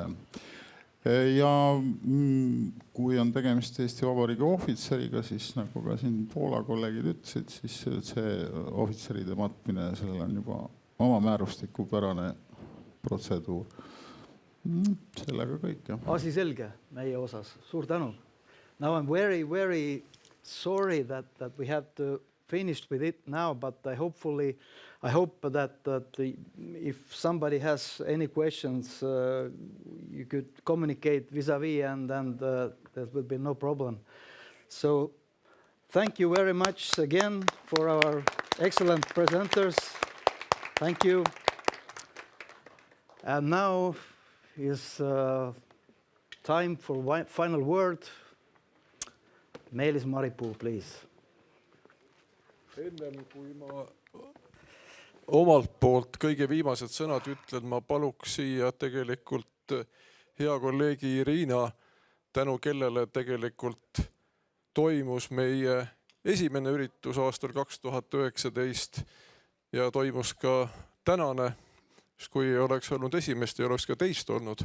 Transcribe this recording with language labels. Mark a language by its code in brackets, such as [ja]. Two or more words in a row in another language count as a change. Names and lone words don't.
[et] Ja kui on tegemist Eesti Vabariigi ohvitseriga, siis nagu ka siin Poola kolleegid ütlesid, siis see ohvitseride matmine, sellel on juba oma määrustikupärane protseduur. Sellega kõik, jah. Asi selge meie osas. Suur tänu. [en] Now I'm very, very sorry that we have to finished with it now, but I hope that if somebody has any questions, you could communicate vis-a-vis, and there will be no problem. So thank you very much again for our excellent presenters. Thank you. And now is time for final word. Meelis Maripuu, please. [et] Ennem kui ma omalt poolt kõige viimased sõnad ütlen, ma paluks siia tegelikult hea kolleegi Irina, tänu kellele tegelikult toimus meie esimene üritus aastal 2019 ja toimus ka tänane, kui ei oleks olnud esimest, ei oleks ka teist olnud.